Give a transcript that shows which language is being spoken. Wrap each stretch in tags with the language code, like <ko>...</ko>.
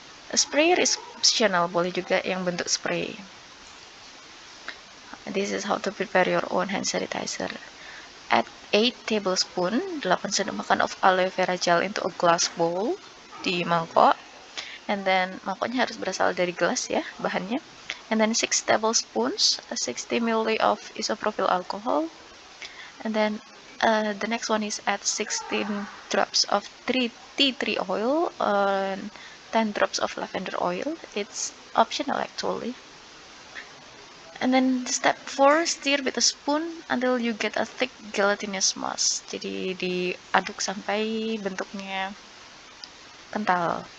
<en>A sprayer is optional,</en> <id>boleh juga yang bentuk spray.</id> <en>This is how to prepare your own hand sanitizer. Add 8 tablespoon,</en> <id>8 sendok makan</id> <en>of aloe vera gel into a glass bowl,</en> <id>di mangkok.</id> <en>And then</en> <id>mangkoknya harus berasal dari gelas ya bahannya.</id> <en>And then 6 tablespoons, 60 ml of isopropyl alcohol. And then the next one is add 16 drops of tea tree oil and 10 drops of lavender oil. It's optional actually. And then step 4, stir with a spoon until you get a thick gelatinous mass.</en> <id>Jadi diaduk sampai bentuknya kental.</id>